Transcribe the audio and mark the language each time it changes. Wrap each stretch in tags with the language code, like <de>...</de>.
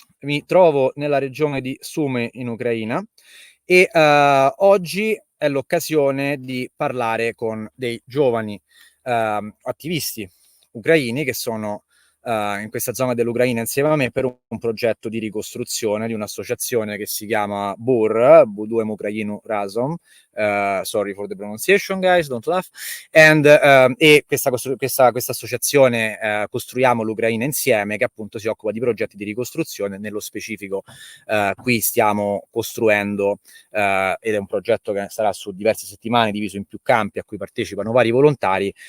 <it>Mi trovo nella regione di Sumy in Ucraina e oggi è l'occasione di parlare con dei giovani attivisti ucraini che sono in questa zona dell'Ucraina insieme a me per un progetto di ricostruzione di un'associazione che si chiama BUR, Buduem Ukrainu Razom.</it> <en>Sorry for the pronunciation, guys, don't laugh.</en> <it>E questa associazione Costruiamo l'Ucraina insieme, che appunto si occupa di progetti di ricostruzione. Nello specifico qui stiamo costruendo ed è un progetto che sarà su diverse settimane, diviso in più campi a cui partecipano vari volontari.</it>